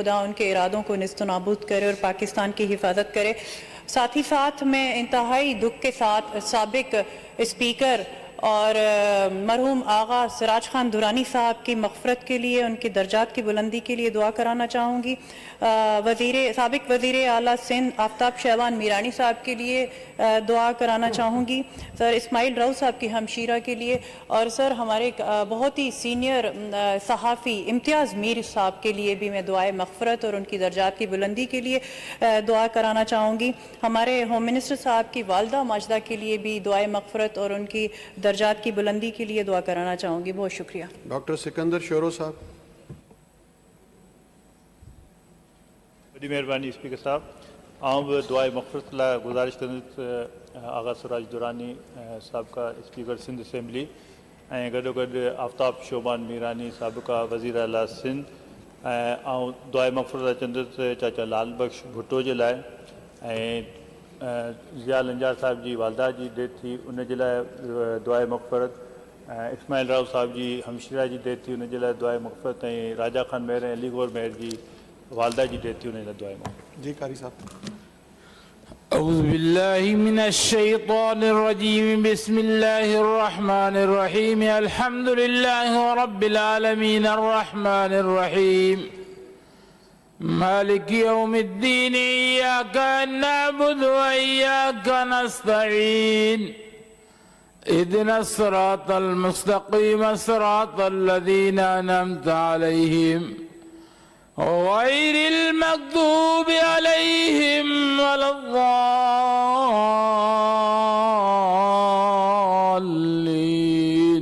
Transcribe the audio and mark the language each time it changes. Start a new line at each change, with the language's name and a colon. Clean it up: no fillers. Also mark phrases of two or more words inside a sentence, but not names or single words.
Urdu: خدا ان کے ارادوں کو نیست نابود کرے اور پاکستان کی حفاظت کرے. ساتھ ہی ساتھ میں انتہائی دکھ کے ساتھ سابق اسپیکر اور مرحوم آغا سراج خان درانی صاحب کی مغفرت کے لیے، ان کی درجات کی بلندی کے لیے دعا کرانا چاہوں گی. سابق وزیر اعلیٰ سندھ آفتاب شعبان میرانی صاحب کے لیے دعا کرانا چاہوں گی. سر اسماعیل راؤ صاحب کی ہمشیرہ کے لیے، اور سر ہمارے بہت ہی سینئر صحافی امتیاز میر صاحب کے لیے بھی میں دعائے مغفرت اور ان کی درجات کی بلندی کے لیے دعا کرانا چاہوں گی. ہمارے
English: home minister
Urdu: صاحب کی والدہ ماجدہ کے لیے بھی دعائے مغفرت اور ان کی درجات کی بلندی کے لیے دعا کرانا چاہوں گی. بہت شکریہ. ڈاکٹر سکندر شورو صاحب. بڑی مہربانی اسپیکر صاحب.
Sindhi: आऊँ भी दुआए मग़फ़िरत ला गुजारिश कंदुसि आगा सिराज दुरानी साहब का स्पीकर सिंध असेंबली ऐं गॾोगॾु आफ्ताब शोबान मीरानी साबिक़ा वज़ीर आला सिंध ऐं दुआए मग़फ़िरत चंदुसि चाचा लाल बख्श भुट्टो जे लाइ ऐं ज़िया लंजार साहब जी वालदा जी डेथ थी उन जे लाइ दुआए मग़फ़िरत, इस्माइल राव साहब जी हमशीरा जी डेथ थी उन जे लाइ दुआए मग़फ़िरत ऐं राजा खान महर ऐं अली गौर महर जी वालदा जी डेथ थी उन जे लाइ दुआए मग़फ़िरत।
Urdu: جی قاری صاحب.
Arabic: أعوذ بالله من الشيطان الرجيم، بسم الله الرحمن الرحيم، الحمد لله رب العالمين، الرحمن الرحيم, مالك يوم الدين، إياك نعبد وإياك نستعين، اهدنا الصراط المستقيم، صراط الذين أنعمت عليهم غير المغضوب عليهم ولا الضالين.